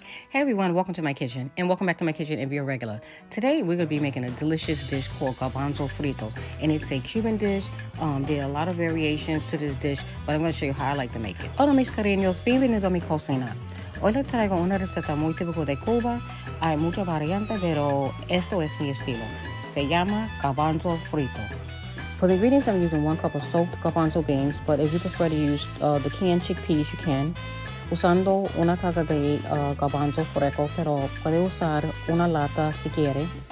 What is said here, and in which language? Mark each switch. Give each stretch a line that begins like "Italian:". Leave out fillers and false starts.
English: Hey everyone, welcome to my kitchen, and welcome back to my kitchen if you're regular. Today we're going to be making a delicious dish called garbanzo fritos, and it's a Cuban dish. There are a lot of variations to this dish, but I'm going to show you how I like to make it.
Spanish: Hola mis cariños, bienvenido a mi cocina. Hoy les traigo una receta muy típica de Cuba. Hay muchas variantes, pero esto es mi estilo. Se llama garbanzo frito.
English: For the ingredients, I'm using 1 cup of soaked garbanzo beans, but if you prefer to use the canned chickpeas, you can.
Spanish: Usando una taza de garbanzo fresco, pero puede usar una lata si quiere.